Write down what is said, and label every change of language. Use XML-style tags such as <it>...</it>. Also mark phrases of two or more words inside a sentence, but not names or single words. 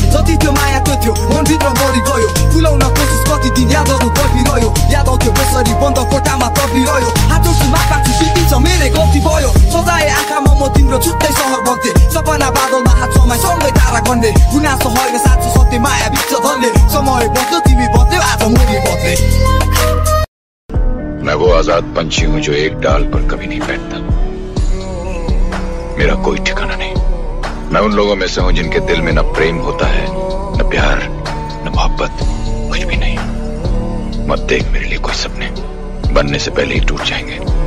<ne>जति त्यो माया त्यो थियो मनभित्र मरि गयो, भुलाउन कोसिस कति दिन यादहरू गइरह्यो, याद आउँथ्यो बेसरी बन्द कोठामा तपिरह्यो। हात उठाउँछु माफ माग्छु, बिर्सिन्छ मेरै गल्ती भयो, सजाय आँखामा म तिम्रो छुट्टै सहर बन्थे, सपना बादलमा हात समाई सँगै तारा खन्ने। गुनासो होइन साँचो सत्य माया बित्छ धन्य, समय बद्ल्यो तिमी बद्ल्यो आज म नि बद्ले।</ne> <hi>मैं वो आजाद पंछी हूँ जो एक डाल पर कभी नहीं बैठता। मेरा कोई ठिकाना नहीं। मैं उन लोगों में से हूँ जिनके दिल में न प्रेम होता है, न प्यार, न मोहब्बत, कुछ भी नहीं। मत देख मेरे लिए कोई सपने, बनने से पहले ही टूट जाएंगे।</hi>